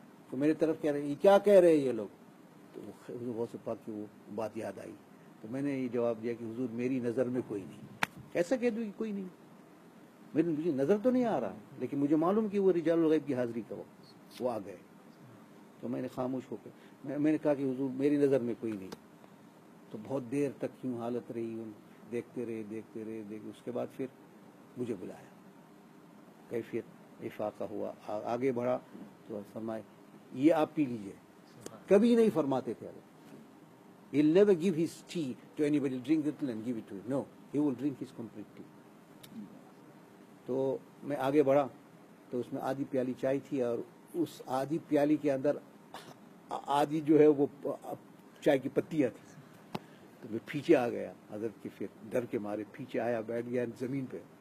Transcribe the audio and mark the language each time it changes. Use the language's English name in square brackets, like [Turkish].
[Urdu] تو میرے طرف کہہ رہے ہیں یہ کیا کہہ رہے ہیں یہ لوگ؟ تو حضور غوث پاک کی وہ بات یاد آئی. تو میں نے یہ جواب دیا کہ حضور میری نظر میں کوئی نہیں. کیسا کہہ دوں کہ کوئی نہیں؟ مجھے نظر تو نہیں آ رہا, لیکن مجھے معلوم کہ وہ رجال الغیب کی حاضری کا وقت وہ آ گئے. تو میں نے خاموش ہو کے میں نے کہا کہ حضور میری نظر میں کوئی نہیں. تو بہت دیر تک یوں حالت رہی, دیکھتے رہے. اس کے بعد پھر مجھے بلایا, کیفیت افاقہ ہوا, آگے بڑھا تو فرمائے یہ آپ پی لیجئے. کبھی نہیں فرماتے تھے. [English] He'll never give his tea to anybody. Drink it and give it to him. No, he will drink his complete tea. [Urdu] تو میں آگے بڑھا تو اس میں آدھی پیالی چائے تھی, اور اس آدھی پیالی کے اندر آدھی جو ہے وہ چائے کی پتیاں تھی. تو میں پیچھے آ گیا حضرت کے, پھر ڈر کے مارے پیچھے آیا, بیٹھ گیا زمین پہ.